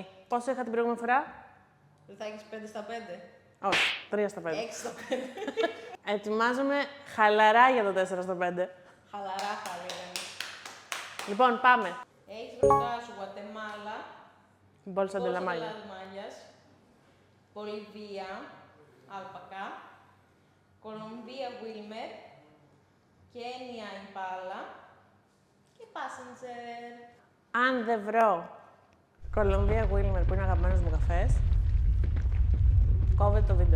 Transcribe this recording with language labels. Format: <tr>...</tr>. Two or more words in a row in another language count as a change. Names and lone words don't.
<el>Πόσο είχα την προηγούμενη φορά? Δεν θα έχεις 5 στα 5. Όχι, 3 στα 5. 6 στα 5. Ετοιμάζομαι χαλαρά για το 4 στα 5. Χαλαρά θα λέγαμε. Λοιπόν, πάμε. Έχεις μπροστά σου Γουατεμάλα, Μπόλσα de la Maya. Μάγιας, Βολιβία, Αλπακά, Κολομβία Wilmer, Κένια Ιμπάλα και Passenger. Αν δεν βρω Κολομβία Wilmer που είναι αγαπημένος μου καφές, κόβεται το βίντεο.</el>